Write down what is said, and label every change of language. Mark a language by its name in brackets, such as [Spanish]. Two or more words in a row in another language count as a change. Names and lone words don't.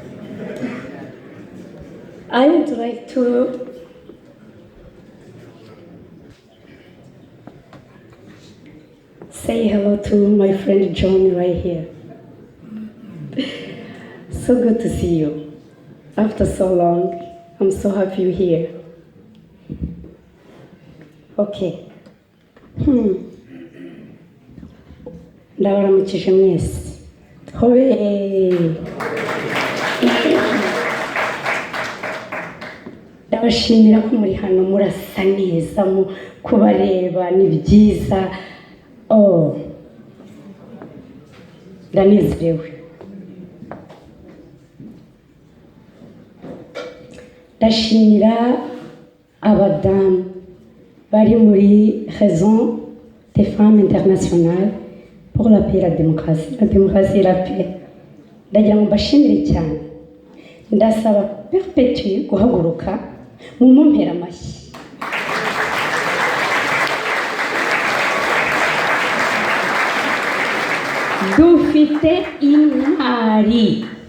[English] I would like to say hello to my friend John right here. So good to see you. After so long, I'm so happy you're here. [Kinyarwanda] Okay. Ndabaramukije mwese. Hobe. Ndabashimira ko muri hano murasa neza mu kubareba ni byiza. Oh, ndanezerewe. Ndashimira abadamu bari muri Raison des femmes internationales pour la paix et la démocratie. [French] La démocratie et la paix. [Kinyarwanda] Ndagira ngo mbashimire cyane. Ndasaba Perpétue guhaguruka mu mumpera amashyi. Dufite intwari.